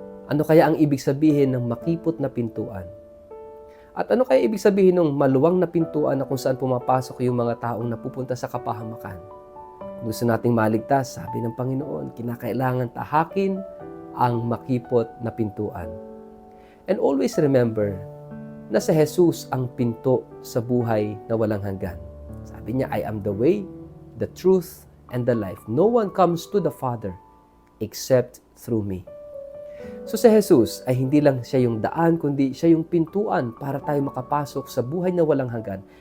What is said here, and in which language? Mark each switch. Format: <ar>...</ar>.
<tl>Ano kaya ang ibig sabihin ng makipot na pintuan? At ano kaya ibig sabihin ng maluwang na pintuan na kung saan pumapasok yung mga taong napupunta sa kapahamakan? Gusto nating maligtas, sabi ng Panginoon, kinakailangan tahakin ang makipot na pintuan.</tl> <en>And always remember</en> <tl>na si Jesus ang pinto sa buhay na walang hanggan. Sabi niya,</tl> <en>"I am the way, the truth, and the life. No one comes to the Father except through me."</en> <tl>So si Jesus ay hindi lang siya yung daan, kundi siya yung pintuan para tayo makapasok sa buhay na walang hanggan.</tl>